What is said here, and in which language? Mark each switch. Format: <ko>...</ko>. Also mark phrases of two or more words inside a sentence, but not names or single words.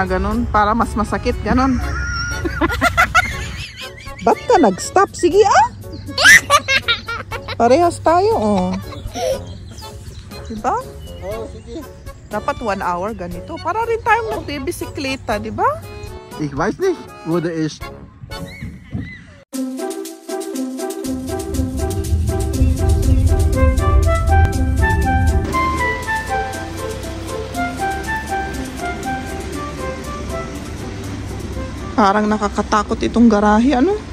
<tl>ganun. Para mas masakit. Ganun. Ba't ka nag-stop? Sige Parehas tayo Diba? Oo, sige. Dapat 1 hour ganito. Para rin tayong nagbibisikleta, diba?</tl> <de>Ich weiß nicht, wo der ist.</de> <tl>Parang nakakatakot itong garahe, ano?</tl>